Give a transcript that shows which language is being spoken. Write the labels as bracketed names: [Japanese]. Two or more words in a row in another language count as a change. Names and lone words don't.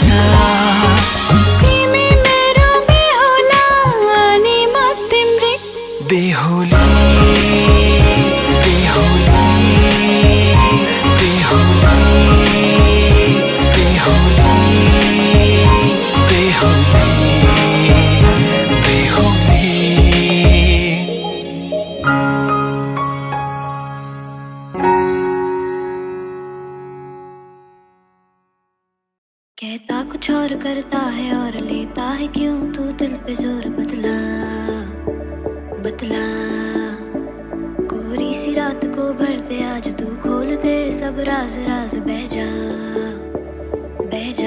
[Nepali] तिमी मेरो बेहोला अनि म तिम्रै बेहोली बेहोली बेहोली बेहोली बेहोली बेहोली। [Hindi] कहता कुछ और करता है और लेता है क्यों तू दिल पे जोर। बतला बतला कोरी सी रात को भर दे आज तू खोल दे सब राज राज बह जा बह जा।